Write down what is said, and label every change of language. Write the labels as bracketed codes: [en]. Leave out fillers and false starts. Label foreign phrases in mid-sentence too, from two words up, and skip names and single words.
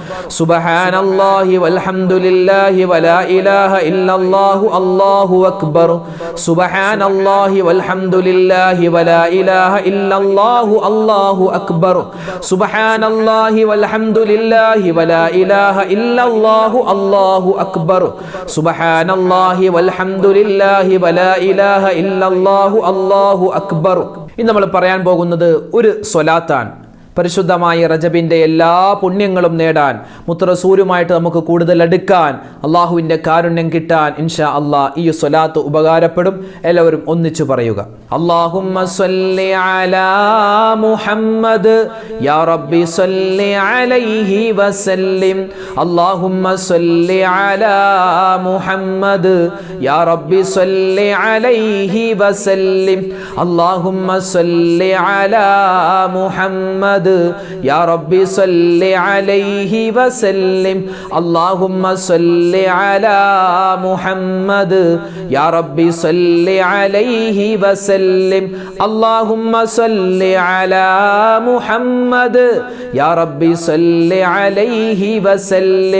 [ar] سبحان الله والحمد لله ولا إله إلا الله الله أكبر سبحان الله والحمد لله ولا إله إلا الله الله أكبر سبحان الله والحمد لله ولا إله إلا الله الله أكبر سبحان الله والحمد لله ولا إله إلا الله الله أكبر [ml] ഇന്ന് നമ്മൾ പറയാൻ പോകുന്നത് ഒരു സ്വലാത്താണ്. പരിശുദ്ധമായ റജബിൻ്റെ എല്ലാ പുണ്യങ്ങളും നേടാൻ മുത്തറസൂലുമായിട്ട് നമുക്ക് കൂടുതൽ അടുക്കാൻ അള്ളാഹുവിൻ്റെ കാരുണ്യം കിട്ടാൻ [ar] إن شاء الله [ml] ഈ സ്വലാത്ത് ഉപകാരപ്പെടും. എല്ലാവരും ഒന്നിച്ചു പറയുക. [ar] اللهم صل على محمد يا ربي صل عليه وسلم. اللهم صل على محمد يا ربي صل عليه وسلم. اللهم صل على محمد يا ربي صل عليه وسلم. اللهم صل على محمد يا ربي صل عليه وسلم. اللهم صل على محمد يا ربي صل عليه وسلم.